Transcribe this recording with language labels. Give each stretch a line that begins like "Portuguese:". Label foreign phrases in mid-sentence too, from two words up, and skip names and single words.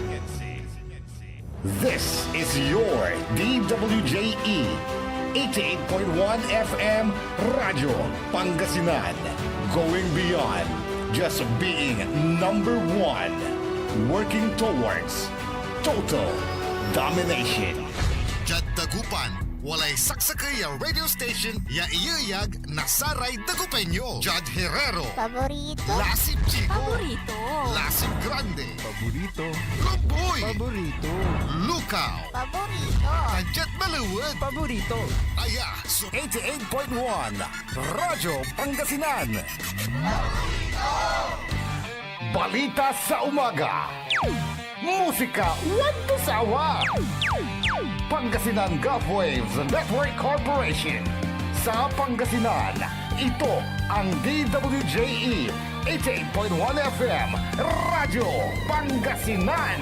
English: This is your DWJE 88.1 FM Radyo Pangasinan. Going beyond just being number one. Working towards total domination.
Pangasinan: Jad Dagupan, walay saksakay ya radio station ya iyayag nasaray Dagupenyo. Jad Herrero, Paborito. Lasip Chico, Paborito. Lasip Grande, Paborito. Lumboy, Paborito. Lukaw, Paborito. Tanjat Maluwad, Paborito. Aya, 88.1 Radyo Pangasinan.
Filipino: Balita sa umaga. Musika walang sawa. Pangasinan Gulf Waves Network Corporation. Sa Pangasinan, ito ang DWJE 88.1 FM Radyo Pangasinan.